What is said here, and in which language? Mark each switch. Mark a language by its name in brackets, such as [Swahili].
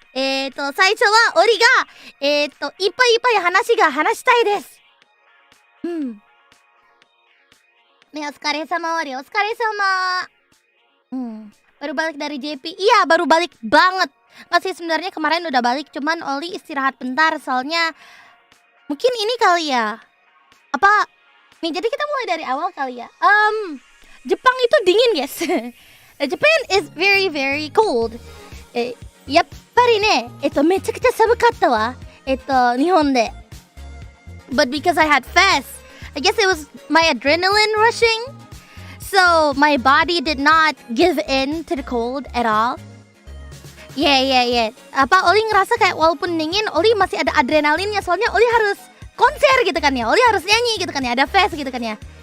[Japanese] 最初はオリがいっぱい話したいです。ね、お疲れ様オリ、お疲れ様。 [Indonesian] Baru balik dari JP. Iya, baru balik banget. Nggak sih, sebenarnya kemarin udah balik, cuman Ollie istirahat bentar soalnya mungkin ini kali ya. Apa? Nih, jadi kita mulai dari awal kali ya. Jepang itu dingin, guys. [English] Japan is very very cold. [Japanese] やっぱりね、めちゃくちゃ寒かったわ。日本で。 [English] But because I had FES, I guess it was my adrenaline rushing. So my body did not give in to the cold at all. [Indonesian] Yeah. Apa Ollie ngerasa kayak walaupun dingin, Ollie masih ada adrenalinnya. Soalnya Ollie harus konser gitu kan ya. Ollie harus nyanyi gitu kan ya. Ada FES gitu kan ya.